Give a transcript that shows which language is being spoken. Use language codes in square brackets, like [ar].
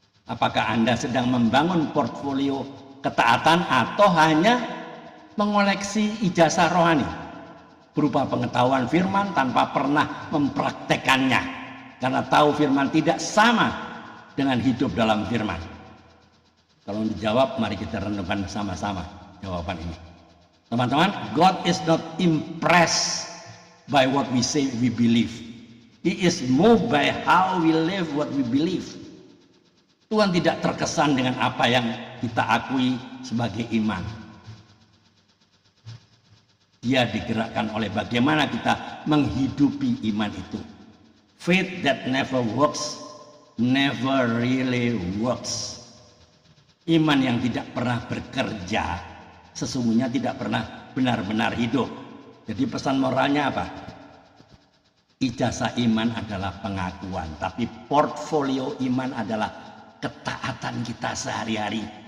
[id] Apakah Anda sedang membangun portfolio ketaatan atau hanya mengoleksi ijazah rohani berupa pengetahuan firman tanpa pernah mempraktekannya karena tahu firman tidak sama dengan hidup dalam firman? Kalau dijawab, mari kita renungkan sama-sama jawaban ini. [en] Teman-teman, God is not impressed by what we say we believe. He is moved by how we live what we believe. [id] Tuhan tidak terkesan dengan apa yang kita akui sebagai iman. Dia digerakkan oleh bagaimana kita menghidupi iman itu. [en] Faith that never works, never really works. [id] Iman yang tidak pernah bekerja, sesungguhnya tidak pernah benar-benar hidup. Jadi pesan moralnya apa? Ijazah iman adalah pengakuan, tapi portfolio iman adalah ketaatan kita sehari-hari.